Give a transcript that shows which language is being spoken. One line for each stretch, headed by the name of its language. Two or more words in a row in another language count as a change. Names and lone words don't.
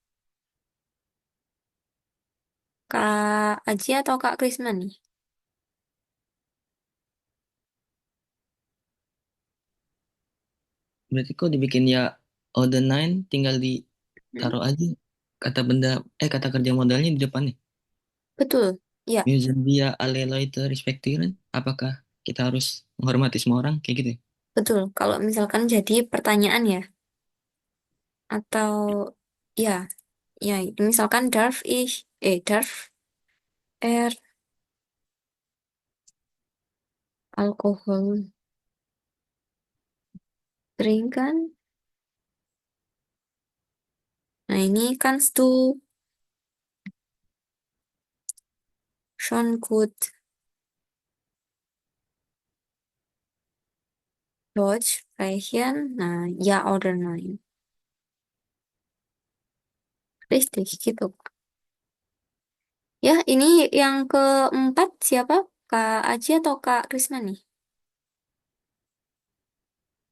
Indonesian: Kak Aji atau Kak Krisna nih? Berarti kok dibikin ya order 9 tinggal Hmm? ditaruh aja kata benda kata kerja modalnya di depan nih. Betul. Ya,
German: Müssen wir alle Leute respektieren?
Indonesian: Apakah kita harus menghormati semua orang kayak gitu? Ya? betul. Kalau misalkan jadi pertanyaan ya, atau ya, ya, misalkan
German: darf er Alkohol trinken.
Indonesian: Nah, ini
German: kannst du schon gut Deutsch sprechen. Nah, ja oder nein. Richtig,
Indonesian: gitu. Ya, ini yang keempat siapa? Kak Aji atau Kak Krisna nih?